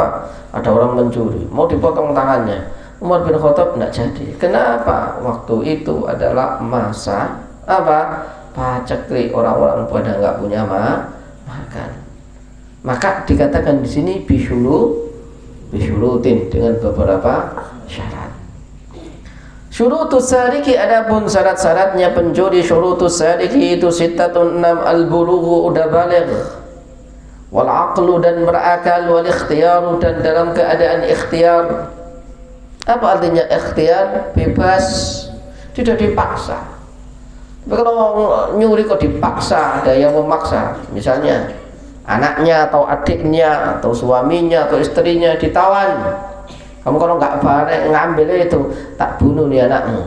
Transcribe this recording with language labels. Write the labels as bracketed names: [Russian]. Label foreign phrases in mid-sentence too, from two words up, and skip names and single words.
[Indonesian] Ada orang mencuri, mau dipotong tangannya. Umar bin Khattab tidak jadi. Kenapa? Waktu itu adalah masa paceklik, orang-orang pada nggak punya makan. Maka dikatakan di sini bisyurutin, dengan beberapa syarat. [Arabic] شروط السارق, [Indonesian] adapun syarat-syaratnya pencuri, [Arabic] شروط السارق [Indonesian] itu sittatun 6, al-bulughu, udah baligh, [Arabic] والعقل, [Indonesian] dan berakal, [Arabic] والاختيار, [Indonesian] dan dalam keadaan ikhtiar. Apa artinya ikhtiar? Bebas, tidak dipaksa. Tapi kalau nyuri kok dipaksa, ada yang memaksa, misalnya anaknya atau adiknya atau suaminya atau istrinya ditawan, kamu kalau nggak bareng ngambil itu, [Javanese] tak bunuh nih anakmu.